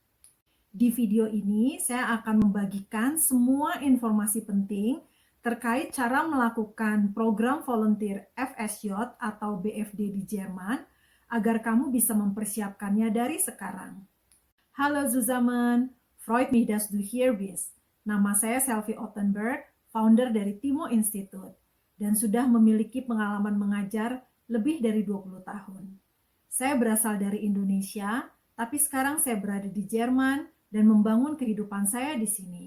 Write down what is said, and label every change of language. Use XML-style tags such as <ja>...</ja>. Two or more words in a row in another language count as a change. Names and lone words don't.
<id>Di video ini, saya akan membagikan semua informasi penting terkait cara melakukan program volunteer FSJ atau BFD di Jerman agar kamu bisa mempersiapkannya dari sekarang.</id> <de>Halo zusammen, freut mich, dass du hier bist.</de> <id>Nama saya Selvi Ottenberg, founder dari Timo Institute, dan sudah memiliki pengalaman mengajar lebih dari 20 tahun. Saya berasal dari Indonesia, tapi sekarang saya berada di Jerman dan membangun kehidupan saya di sini.</id>